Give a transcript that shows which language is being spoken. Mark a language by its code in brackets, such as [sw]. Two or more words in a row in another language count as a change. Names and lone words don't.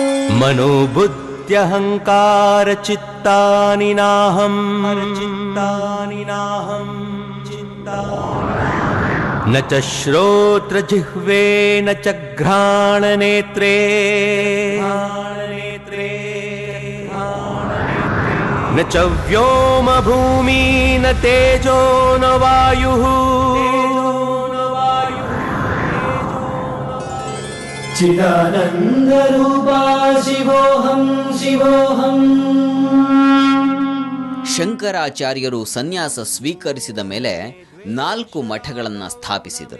[sa] मनोबुद्ध्यहंकार चित्तानि नाहं न च श्रोत्र जिह्वे न च घ्राण नेत्रे न च व्योम भूमि न तेजो न वायुः ಚಿದಾನಂದ ರೂಪಾ ಶಿವೋಹಂ ಶಿವೋಹಂ. [kn] ಶಂಕರಾಚಾರ್ಯರು ಸನ್ಯಾಸ ಸ್ವೀಕರಿಸಿದ ಮೇಲೆ 4 ಮಠಗಳನ್ನು ಸ್ಥಾಪಿಸಿದರು.